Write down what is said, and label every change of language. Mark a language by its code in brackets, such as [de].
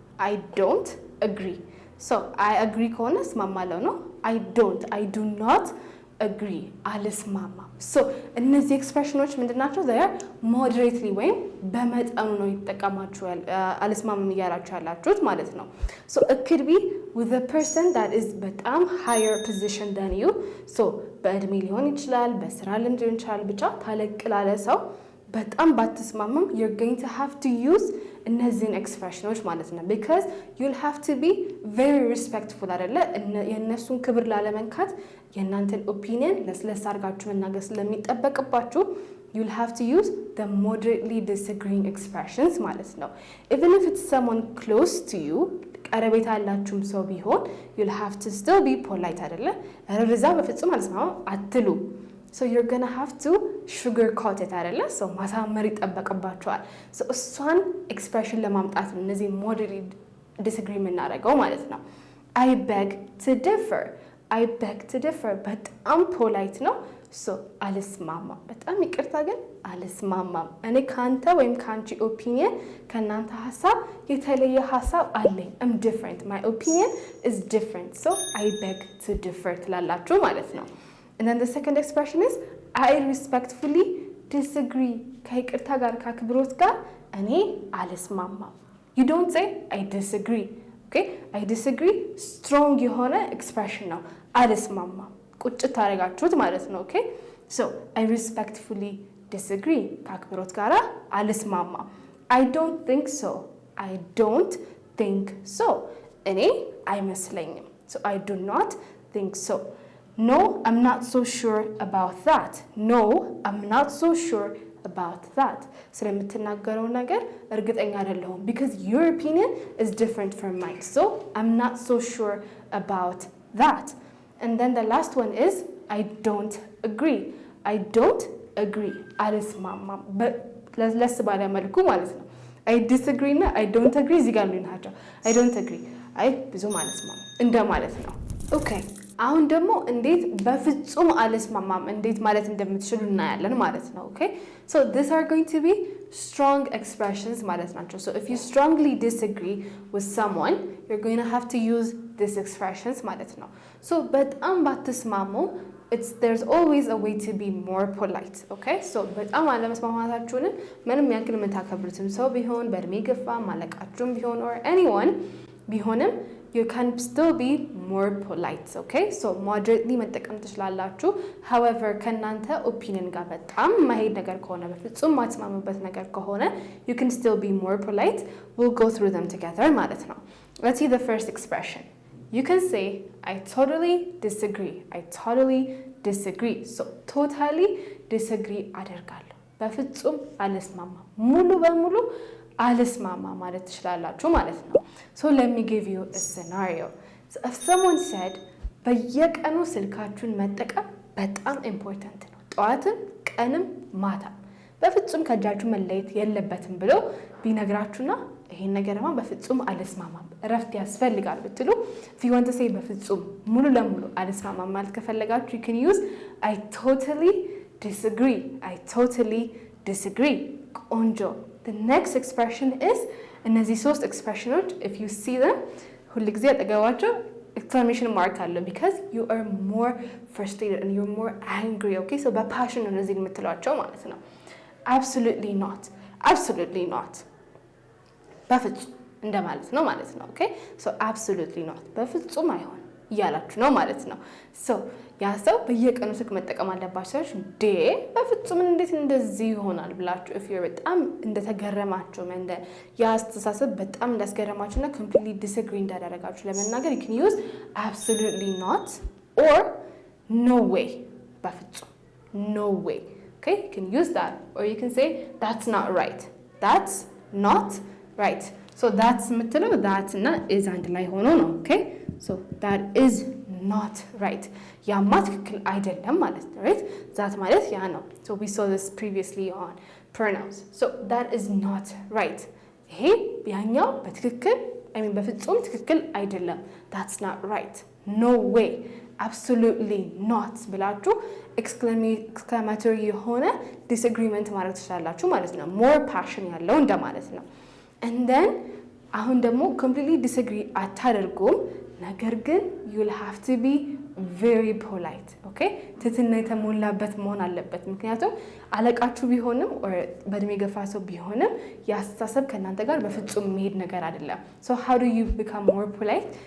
[en] I don't agree. so I agree [am] ከሆነ እስማማለሁ ነው። I [en] do not agree [am] አልስማማም። so እነዚህ ኤክስፕሬሽኖች ምንድናቸው? [en] they are moderately [am] ወይም በመጠኑ ነው ይተጠቀማችሁ አልስማማም እያላችሁ ያላችሁት ማለት ነው። [en] so it could be with a person that is [am] በጣም [en] higher position than you. [am] so በእድሜ ሊሆን ይችላል በስራ ልምድ ሊሆን ይችላል ብቻ ታለቅ ላለ ሰው በጣም ባትስማማም [en] you're going to have to use [am] እነዚህን ኤክስፕሬሽኖች ማለት ነው [en] because you'll have to be very respectful [am] አይደለ? የእነሱን ክብር ላለመንካት የእናንተን ኦፒኒየን ለስለስ አድርጋችሁ መናገር ስለሚጠበቅባችሁ [en] you'll have to use the moderately disagreeing expressions [am] ማለት ነው። [en] even if it's someone close to you [am] ቀረቤታ ያላችሁም ሰው ቢሆን [en] you'll have to still be polite [am] አይደለ? ረዛ በፍጹም አልስማማም አትሉ [en] so you're gonna have to sugarcoat it አይደለ? [am] so ማሳመር ይጠበቅባችኋል so እሷን ኤክስፕሬሽን ለማምጣት ነው እነዚህ moderately disagree የምናደርገው ማለት ነው። [en] I beg to differ [am] በጣም ፖላይት ነው ሶ አልስማማም። በጣም ይቅርታ ግን አልስማማም። እኔ ካንተ ወይም ካንቺ ኦፒኒየን ከናንተ ሀሳብ የተለየ ሀሳብ አለኝ። [en] I'm different. My opinion is different. So I beg to differ [am] ትላላችሁ ማለት ነው። [en] And then the second expression is I respectfully disagree. [am] ከይቅርታ ጋር ከአክብሮት ጋር እኔ አልስማማም። [en] You don't say I disagree. Okay? I disagree [am] strong የሆነ expression ነው። አልስማማም ቁጭት ታደርጋችሁት ማለት ነው። ኦኬ ሶ [en] I respectfully disagree [am] ከአክብሮት ጋር አልስማማም። [en] I don't think so. I don't think so. [am] እኔ አይመስለኝም። [en] So I do not think so. No, I'm not so sure about that. No, I'm not so sure about that. [am] ስለምትናገረው ነገር እርግጠኛ አይደለሁም [en] because your opinion is different from mine. So I'm not so sure about that. And then the last one is I don't agree. I don't agree. [am] አልስማማም ለስ ባለ መልኩ ማለት ነው። I disagree እና I don't agree እዚህ ጋር ነው ናቸው። I don't agree አይ ብዙም አልስማማም እንደ ማለት ነው። ኦኬ አሁን ደግሞ እንዴት በፍጹም አልስማማም እንዴት ማለት እንደምትችሉ እናያለን ማለት ነው። ኦኬ [en] so these are going to be strong expressions [am] ማለት ናቸው። [en] so if you strongly disagree with someone you're going to have to use these expressions [am] ማለት ነው። so በጣም ባትስማሙ [en] there's always a way to be more polite. [am] okay so በጣም አለመስማማታችሁን ምንም ያክል የምታከብሩትም ሰው ቢሆን በእድሜ ገፋ ማለቃችሁም ቢሆን or anyone ቢሆንም [en] you can still be more polite. [am] okay so moderately መጠቀም ትችላላችሁ። however ከናንተ ኦፒኒየን ጋር በጣም ማሄድ ነገር ከሆነ በፍጹም ማትስማሙበት ነገር ከሆነ [en] you can still be more polite. we'll go through them together [am] ማለት ነው። [en] let's see the first expression. you can say I totally disagree. I totally disagree. [am] so totally disagree አደርጋለሁ በፍጹም አልስማማም ሙሉ በሙሉ አልስማማ ማለት ትችላላችሁ ማለት ነው። [en] so let me give you a scenario. [am] so if someone said በየቀኑ ስልካችሁን መጠቀም በጣም ኢምፖርታንት ነው ጠዋትም ቀንም ማታ በፍጹም ከእጃችሁ መለየት የለበትም ብሎ ቢነግራችሁና ይሄን ነገርማ በፍጹም አልስማማም እረፍት ያስፈልጋል ብትሉ [en] if you want to say [am] በፍጹም ሙሉ ለሙሉ አልስማማም ማለት ከፈለጋችሁ [en] you can use I totally disagree. I totally disagree. ቆንጆ The next expression is [am] እነዚህ ሶስት [en] expressions if you see them [am] ሁሉ ጊዜ አጠገባቸው [en] exclamation mark አለው because you are more frustrated and you're more angry. [am] okay so በፓሽን ነው እነዚህ የምትሏቸው ማለት ነው። [en] absolutely not. [am] absolutely not በፍጹም እንደማለት ነው ማለት ነው። okay so absolutely not በፍጹም አይሆን እያላችሁ ነው ማለት ነው። so ያ ሰው በየቀኑ ስልክ መጠቀም አለባችሁ እንዴ በፍጹም እንዴት እንደዚህ ይሆናል ብላችሁ if you're በጣም እንደተገረማችሁ እንደ ያስተሳሰብ በጣም እንዳስገረማችሁና completely disagree እንዳደረጋችሁ ለመናገር [en] you can use absolutely not or no way [am] በፍጹም no way. [en] okay you can use that or you can say that's not right. that's not right. so that's [am] የምትለው [en] that እና is [am] አንድ ላይ ሆኖ ነው። [en] okay so that is not right. [am] ያማ ትክክል አይደለም ማለት ነው። right that ማለት ያ ነው። [en] so we saw this previously on pronouns. so that is not right. [am] ይሄ ያኛው በትክክል በፍጹም ትክክል አይደለም [en] that's not right. no way. [am] absolutely not ብላችሁ exclamatory የሆነ disagreement ማድረግ ትችላላችሁ ማለት ነው። more passion ያለው እንደማለት ነው። and then አሁን ደግሞ completely disagree አታደርጉም ነገር ግን [en] you'll have to be very polite. [am] okay ትህትና የተሞላበት መሆን አለበት ምክንያቱም አለቃችሁ ቢሆንም or በእድሜ ገፋ ሰው ቢሆንም ያስተሳሰብ ከእናንተ ጋር በፍጹም መሄድ ነገር አይደለም። [en] so how do you become more polite?